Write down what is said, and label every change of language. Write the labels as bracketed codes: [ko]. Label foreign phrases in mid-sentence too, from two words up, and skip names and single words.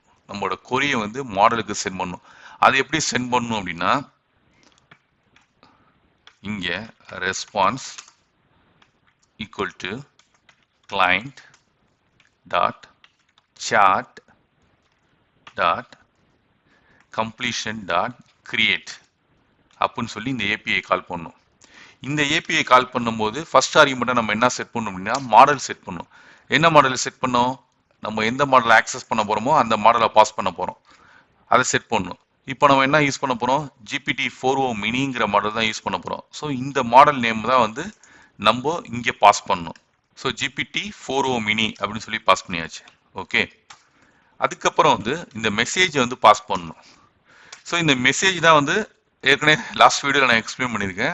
[ta] நம்மளோட கொரியை வந்து மாடலுக்கு சென்ட் பண்ணணும். அது எப்படி சென்ட் பண்ணணும் அப்படின்னா இங்கே [en] response equal to client dot chat dot completion dot create [ta] அப்படின்னு சொல்லி இந்த [en] API call [ta] பண்ணணும். இந்த [en] API call [ta] பண்ணும்போது [en] first argument [ta] நம்ம என்ன செட் பண்ணணும் அப்படின்னா [en] model set [ta] பண்ணணும். என்ன [en] model set [ta] பண்ணோம்? நம்ம எந்த மாடலை ஆக்சஸ் பண்ண போகிறோமோ அந்த மாடலை பாஸ் பண்ண போகிறோம். அதை செட் பண்ணணும். இப்போ நம்ம என்ன யூஸ் பண்ண போகிறோம்? GPT-4o miniங்கிற மாடல் தான் யூஸ் பண்ண போகிறோம். ஸோ இந்த [en] model name [ta] தான் வந்து நம்ம இங்கே பாஸ் பண்ணணும். ஸோ GPT-4o mini அப்படின்னு சொல்லி பாஸ் பண்ணியாச்சு. ஓகே. அதுக்கப்புறம் வந்து இந்த மெசேஜை வந்து பாஸ் பண்ணணும். ஸோ இந்த மெசேஜ் தான் வந்து ஏற்கனவே [en] last video [ta] நான் எக்ஸ்பிளைன் பண்ணியிருக்கேன்.